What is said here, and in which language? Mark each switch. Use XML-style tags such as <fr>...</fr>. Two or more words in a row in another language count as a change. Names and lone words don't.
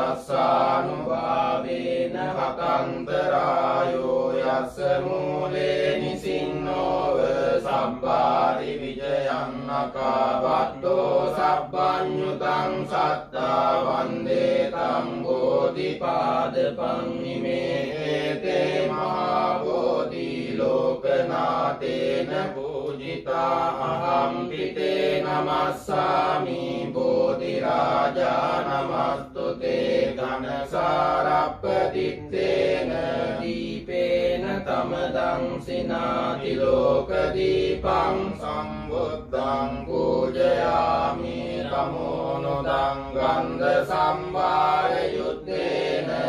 <pi>තස්සානුභාවේන හතන්තරායෝ යස්ස මූලේ නිසින්නෝව සබ්බාරි විජයං නකාවත්තෝ සබ්බඤ්ඤුතං සත්තා වන්දේ තං බෝධිපාදපං ඉමේ තේ මහා බෝධි ලෝකනාතේන පූජිතා අහම් පිතේ නමස්සාමි බෝධි රාජා නමස්තුතේ ඝනසාරප්පදිත්තේන දීපේන තමදං සිනාති ලෝක දීපං සම්බුද්ධං පූජයාමි තමෝනුදං ගන්ධ සම්භාර යුත්තේන</pi>